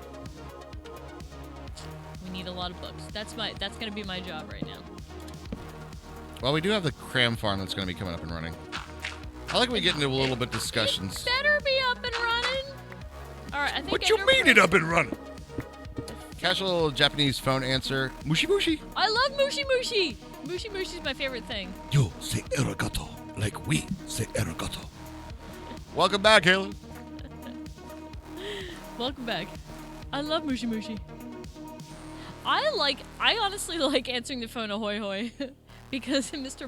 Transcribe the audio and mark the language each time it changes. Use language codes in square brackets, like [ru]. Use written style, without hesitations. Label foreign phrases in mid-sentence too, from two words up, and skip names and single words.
[en] That's gonna be my job right now. Well, we do have the cram farm that's going to be coming up and running. I like when we get into a little bit discussions. Better be up and running. All right, I think. What you mean it up and running? Casual Japanese phone answer. [ja] もしもし. [en] I love [ja] もしもし. もしもし [en] is my favorite thing. You say arigato like we say arigato. Welcome back, Haley. Welcome back. I love [ja] もしもし. [en] I honestly like answering the phone ahoy hoy because Mr.